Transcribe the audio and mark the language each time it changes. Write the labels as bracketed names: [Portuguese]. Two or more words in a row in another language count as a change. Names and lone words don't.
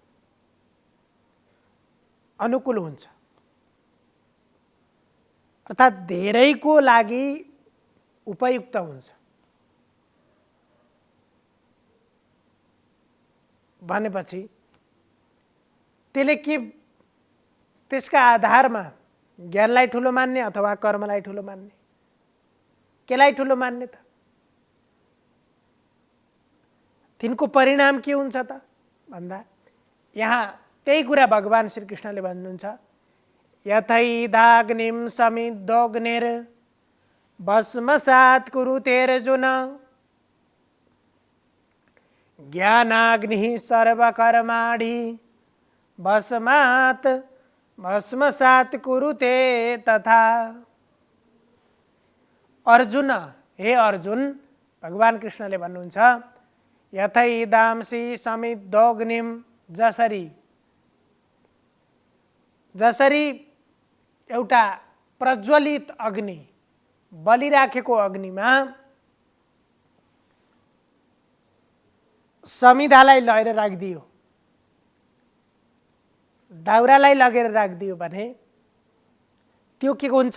[Nepali] अनुकूल हुन्छ, अर्थात् धेरैको लागि उपयुक्त हुन्छ भनेपछि त्यसले के त्यसका आधारमा ज्ञानलाई ठुलो मान्ने अथवा कर्मलाई ठुलो मान्ने, केलाई ठुलो मान्ने त? तिनको परिणाम के हुन्छ त भन्दा यहाँ त्यही कुरा भगवान श्रीकृष्णले भन्नुहुन्छ, [Sanskrit] यथैदाग्निं समिद्धोऽग्निर् भस्मसात् कुरुतेऽर्जुन ज्ञानाग्निः सर्वकर्माणि भस्मसात् कुरुते तथा। [Nepali] अर्जुन, हे अर्जुन, भगवान कृष्णले भन्नुहुन्छ [Sanskrit] यथैदांसि समिद्धोऽग्निं, [Nepali] जसरी एउटा प्रज्वलित अग्नि बलिराखेको अग्निमा समिधालाई लगेर राखिदियो, दाउरालाई लगेर राखिदियो भने त्यो के हुन्छ?